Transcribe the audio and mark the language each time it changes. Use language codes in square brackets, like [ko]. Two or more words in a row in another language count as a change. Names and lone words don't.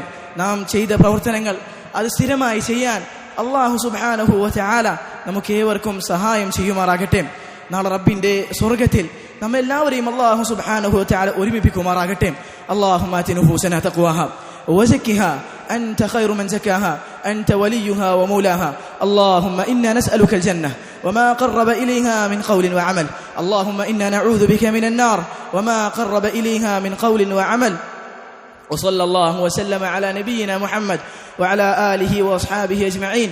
[ml] നാം ചെയ്ത പ്രവർത്തനങ്ങൾ അത് സ്ഥിരമായി ചെയ്യാൻ [ar] الله سبحانه وتعالى [ml] നമുക്ക് ഏവർക്കും സഹായം ചെയ്യുമാറാകട്ടെ. നാളെ റബ്ബിന്റെ സ്വർഗ്ഗത്തിൽ നമ്മെല്ലാവരെയും [ar] الله سبحانه وتعالى [ml] ഒരുമിപ്പിക്കുമാറാകട്ടെ. [ar] اللهم آت نفوسنا تقواها وزكها أنت خير من زكاها أنت وليها ومولاها. اللهم إنا نسألك الجنة وما قرب إليها من قول وعمل. اللهم إنا نعوذ بك من النار وما قرب إليها من قول وعمل. وصلى الله وسلم على نبينا محمد وعلى آله وأصحابه أجمعين.